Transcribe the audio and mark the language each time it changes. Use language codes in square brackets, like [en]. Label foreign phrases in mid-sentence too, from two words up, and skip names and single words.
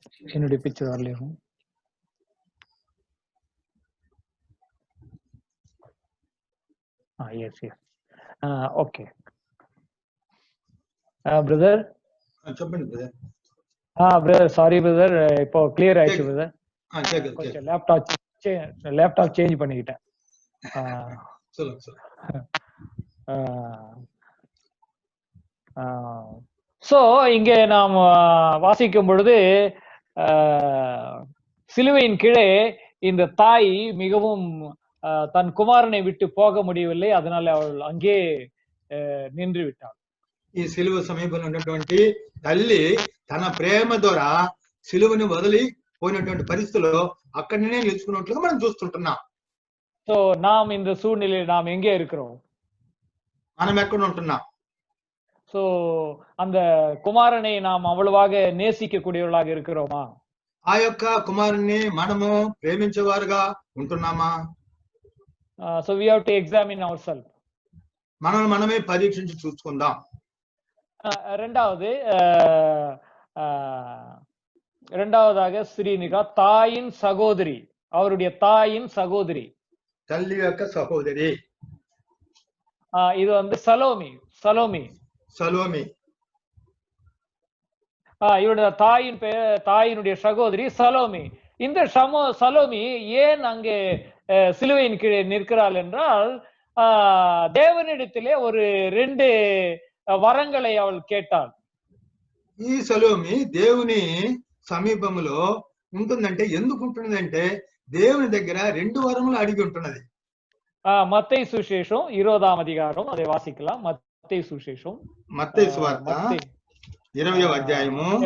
[ta] என்னுடைய பிக்சர் வரலையும். [en] yes yes okay brother. [te] చెప్పండి బ్రదర్. [en] brother sorry brother, [ta] இப்போ கிளியர் ஆயிடுச்சு பிரதர். கேக்குது கொஞ்சம் [en] laptop change [ta] பண்ணிக்கிட்டேன். சொல்லுங்க சொல்லுங்க. சோ இங்கே நாம் வாசிக்கும் பொழுது சிலுவையின் கீழே இந்த தாய் மிகவும் தன் குமாரனை விட்டு போக முடியவில்லை, அதனால அவள் அங்கே நின்று விட்டாள். [te] ఈ సిలువ సమీపంలో ఉన్నటువంటి తల్లి తన ప్రేమ ద్వారా సిలువను వదిలి పోయినటువంటి పరిస్థితుల్లో అక్కడనే నిలుచుకున్నట్లుగా మనం చూస్తుంటున్నాం. [ta] సో நாம் இந்த சூழ்நிலையில் நாம் எங்கே இருக்கிறோம்? [te] మనం ఎక్కడ ఉంటున్నాం? [ta] சோ அந்த குமாரனை நாம் அவ்வளவாக நேசிக்கக்கூடியவர்களாக இருக்கிறோமா? [te] ఆ యొక్క కుమారుని మనము ప్రేమించేవారుగా ఉంటున్నామా? [en] So we have to examine ourselves. [te] మనల్ని మనమే పరీక్షించి చూసుకుందాం. [ta] இரண்டாவதாக ஸ்ரீனிகா தாயின் சகோதரி, அவருடைய தாயின் சகோதரி, [te] తల్లి యొక్క సహోదరి. [ta] இது வந்து சலோமி. இவருடைய தாயினுடைய சகோதரி சலோமி. இந்த சலோமி ஏன் அங்கே சிலுவையின் கீழே நிற்கிறாள் என்றால், தேவனிடத்திலே ஒரு 2 వరంగళை அவள் கேட்டாள். [te] ఈ సలోమి దేవుని సమీపంలో ఉంటుందంటే ఎందుకు ఉంటున్నదంటే దేవుని దగ్గర 2 వరములు అడిగి ఉంటున్నది. మత్తయి సువిశేషం 20వ అధికారం, అదే వాసిக்கலாம். మత్తయి సువిశేషం, మత్తయి సువార్త 20వ అధ్యాయము